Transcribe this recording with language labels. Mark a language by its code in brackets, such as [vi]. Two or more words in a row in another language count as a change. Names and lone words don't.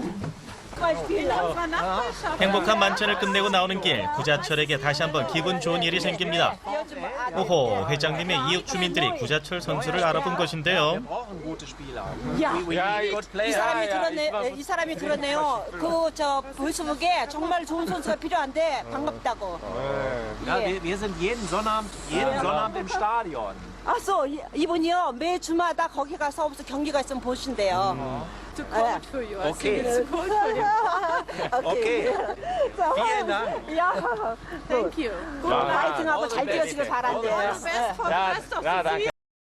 [ko] 행복한 만찬을 끝내고 나오는 길 구자철에게 다시 한번 기분 좋은 일이 생깁니다. 오호, 회장님의 이웃 주민들이 구자철 선수를 알아본 것인데요. 이 사람이 들었네요. 그 페이스북에 정말 좋은 선수가 필요한데 반갑다고. [de] Wir sind jeden Sonnabend im Stadion. [ko] 아소 이분이요 매 주마다 거기 가서 무슨 경기가 있으면 보신대요. [en] Okay. Okay. [de] Vielen Dank. [ko] 야, 땡큐. 파이팅하고 잘 뛰어지길 바란대요. [de] Ja, danke.